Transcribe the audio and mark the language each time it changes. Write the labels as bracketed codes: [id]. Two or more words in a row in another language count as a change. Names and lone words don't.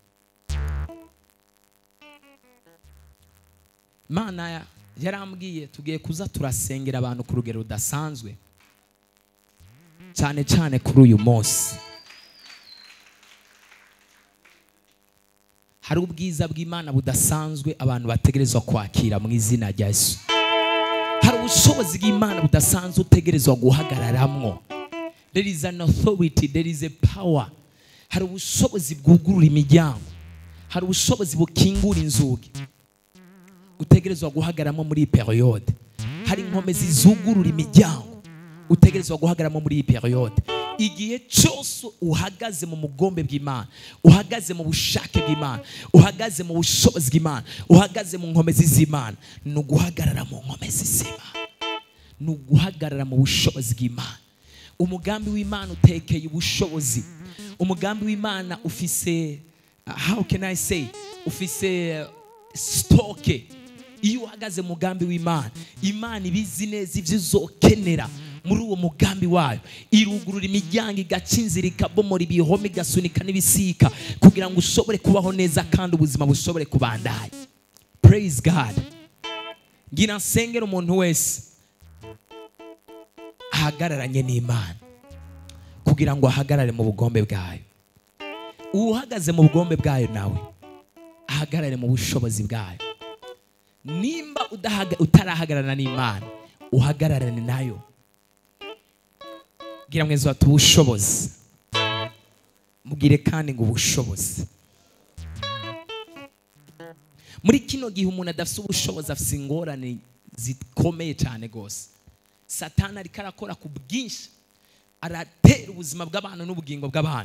[rn] Imana yarambwiye tugiye kuza turasengera abantu ku rugero rudasanzwe, cyane cyane kuri uyu munsi. Hari ubwiza bw'Imana budasanzwe abantu bategerezwa kwakira mu izina rya Yesu. Hari ubushobozi bw'Imana budasanzwe utegerezwa guhagararamwo. [en] There is an authority, there is a power. [rn] Hari ubushobozi bwugurura imiryango, hari ubushobozi bukingura inzugi utegerezwa guhagaramo muri iyi periode. Hari inkomezi zugurura imiryango utegerezwa guhagaramo muri iyi periode. Igihe cyose uhagaze mu mugombe bw'Imana, uhagaze mu bushake bw'Imana, uhagaze mu bushobozi bw'Imana, uhagaze mu nkomezi z'Imana, ni uguhagarara mu nkomezi z'Imana, ni uguhagarara mu bushobozi bw'Imana. Umugambi w'Imana utekeye ubushobozi. Umugambi w'Imana ufise [en] how can I say, [rn] ufise stoke. Iyo uhagaze mu mugambi w'Imana, Imana ibizi neza ivyo uzokenera muri uwo mugambi wayo. Irugurura imiryango, igacinzira, ikabomora ibihome, igasunika n'ibisika kugira ngo ushobore kubaho neza kandi ubuzima bushobore kubandanya. Praise God. Ngira nsengera umuntu wese ahagararanye n'Imana kugira ngo ahagarare mu bugombe bwayo. Uhagaze mu bugombe bwayo nawe ahagarare mu bushobozi bwayo. Nimba utarahagararana n'Imana, uhagararane nayo. Gira mwezi watu ubushobozi, mugire kandi ngo ubushobozi. Muri kino gihe umuntu adafite ubushobozi afite ingorane zikomeye cyane gose. Satani ariko arakora ku bwinshi, aratera ubuzima bw'abantu n'ubugingo bw'abantu.